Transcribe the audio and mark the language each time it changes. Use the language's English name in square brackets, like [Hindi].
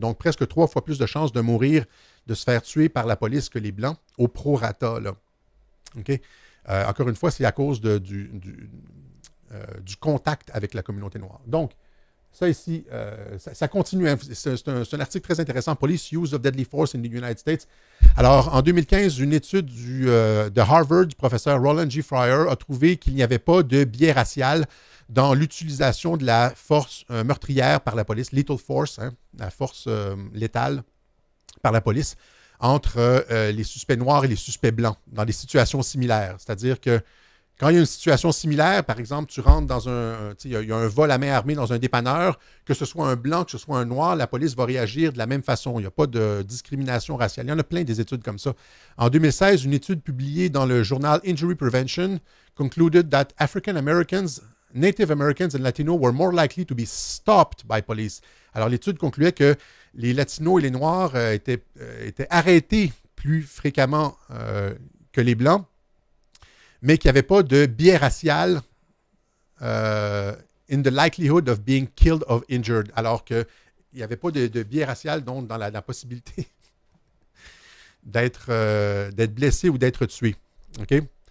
[French] Donc, presque 3 fois plus de chances de mourir, de se faire tuer par la police que les Blancs, au prorata, là. OK? Encore une fois, c'est à cause du contact avec la communauté noire. Donc, ça ici, ça continue. Hein. C'est un article très intéressant. [English] Police Use of Deadly Force in the United States. [French] Alors, en 2015, une étude de Harvard, du professeur Roland G. Fryer, a trouvé qu'il n'y avait pas de biais racial dans l'utilisation de la force meurtrière par la police, lethal force, hein, la force létale par la police, entre les suspects noirs et les suspects blancs, dans des situations similaires. C'est-à-dire que Quand il y a une situation similaire, par exemple, tu rentres dans il y a un vol à main armée dans un dépanneur, que ce soit un blanc, que ce soit un noir, la police va réagir de la même façon. Il n'y a pas de discrimination raciale. Il y en a plein des études comme ça. En 2016, une étude publiée dans le journal [English] Injury Prevention concluded that African Americans, Native Americans and Latinos were more likely to be stopped by police. [French] Alors, l'étude concluait que les Latinos et les Noirs étaient arrêtés plus fréquemment que les Blancs, mais qu'il n'y avait pas de biais racial [English] in the likelihood of being killed or injured, [French] alors qu'il n'y avait pas de biais racial donc, dans la possibilité d'être blessé ou d'être tué. Okay?